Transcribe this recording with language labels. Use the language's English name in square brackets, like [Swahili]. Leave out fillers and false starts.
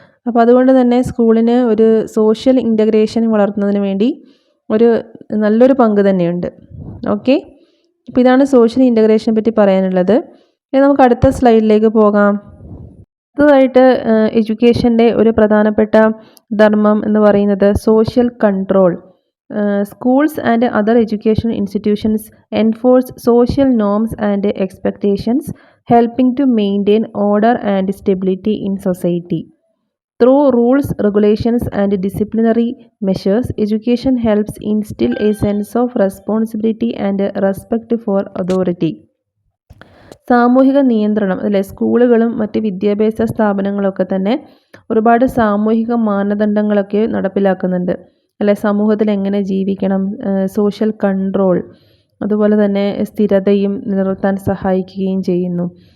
[Malayalam] അപ്പോൾ അതുകൊണ്ട് തന്നെ സ്കൂളിന് ഒരു സോഷ്യൽ ഇൻ്റഗ്രേഷൻ വളർത്തുന്നതിന് വേണ്ടി ഒരു നല്ലൊരു പങ്ക് തന്നെയുണ്ട്. ഓക്കെ, അപ്പോൾ ഇതാണ് സോഷ്യൽ ഇൻ്റഗ്രേഷനെ പറ്റി പറയാനുള്ളത്. ഇനി നമുക്ക് അടുത്ത സ്ലൈഡിലേക്ക് പോകാം. അടുത്തതായിട്ട് എഡ്യൂക്കേഷൻ്റെ ഒരു പ്രധാനപ്പെട്ട ധർമ്മം എന്ന് പറയുന്നത് social control. [English] Schools and other educational institutions enforce social norms and expectations, helping to maintain order and stability in society. Through rules, regulations, and disciplinary measures, education helps instill a sense of responsibility and respect for authority. [Malayalam] സാമൂഹിക നിയന്ത്രണം അല്ലേ. സ്കൂളുകളും മറ്റ് വിദ്യാഭ്യാസ സ്ഥാപനങ്ങളൊക്കെ തന്നെ ഒരുപാട് സാമൂഹിക മാനദണ്ഡങ്ങളൊക്കെ നടപ്പിലാക്കുന്നുണ്ട് അല്ലെ. സമൂഹത്തിൽ എങ്ങനെ ജീവിക്കണം, സോഷ്യൽ കൺട്രോൾ, അതുപോലെ തന്നെ സ്ഥിരതയും നിലനിർത്താൻ സഹായിക്കുകയും ചെയ്യുന്നു.